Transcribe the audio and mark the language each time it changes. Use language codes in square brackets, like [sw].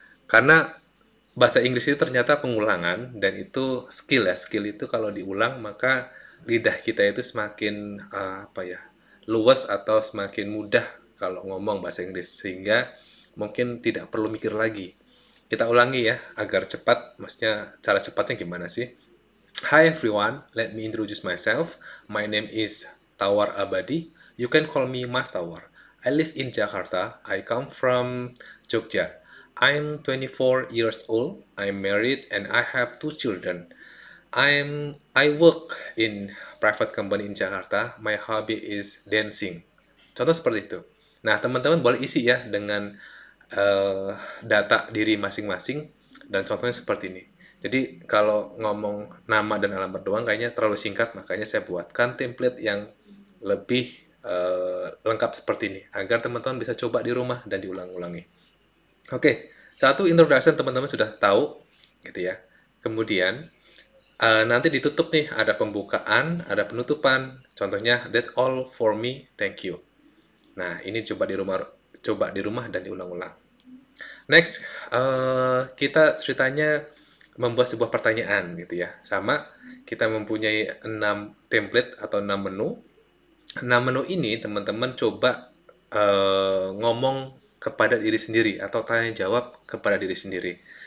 [id] Karena bahasa Inggris itu ternyata pengulangan dan itu skill ya. Skill itu kalau diulang maka lidah kita itu semakin apa ya, luas atau semakin mudah kalau ngomong bahasa Inggris sehingga mungkin tidak perlu mikir lagi. Kita ulangi ya agar cepat. Maksudnya cara cepatnya gimana sih? [en] Hi everyone, let me introduce myself. My name is Tawar Abadi. You can call me Mas Tawar. I live in Jakarta. I come from Jogja. I'm 24 years old. I'm married and I have two children. I work in private company in Jakarta. My hobby is dancing. [id] Contoh seperti itu. Nah, teman-teman boleh isi ya dengan data diri masing-masing dan contohnya seperti ini. Jadi kalau ngomong nama dan alamat doang kayaknya terlalu singkat, makanya saya buatkan template yang lebih lengkap seperti ini agar teman-teman bisa coba di rumah dan diulang-ulangi. Oke, satu introduction teman-teman sudah tahu gitu ya. Kemudian nanti ditutup nih, ada pembukaan, ada penutupan. [en] Contohnya, that's all for me, thank you. [id] Nah, ini coba di rumah dan diulang-ulang. Next, kita ceritanya membuat sebuah pertanyaan gitu ya. Sama, kita mempunyai 6 template atau 6 menu. 6 menu ini teman-teman coba ngomong kepada diri sendiri atau tanya jawab kepada diri sendiri.